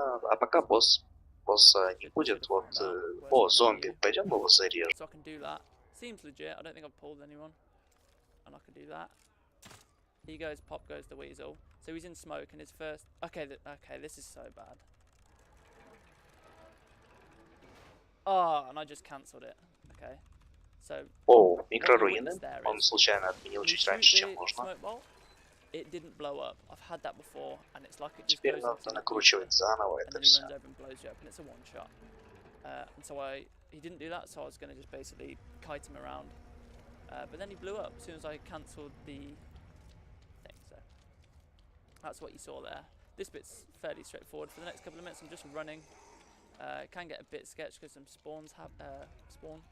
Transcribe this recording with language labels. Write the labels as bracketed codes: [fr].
[ru] А пока босса не будет, вот... О, зомби, пойдем его зарежем. [en] Seems legit. I don't think I've pulled anyone. And I can do that. He goes, pop goes the weasel. So he's in smoke and his first... Okay, this is so bad. Oh, and I just cancelled it. Okay. So... [ru] О, микроруины. Он случайно отменил чуть раньше, чем нужно. [en] It didn't blow up. I've had that before, and it's like it just [ru] Теперь надо накручивать заново это все. [en] And then he runs over and blows you up, and it's a one shot. And so he didn't do that, so I was going to just basically kite him around. But then he blew up as soon as I cancelled the thing. So that's what you saw there. this bit's fairly straightforward. For the next couple of minutes, I'm just running. It can get a bit sketchy because some spawns have spawn.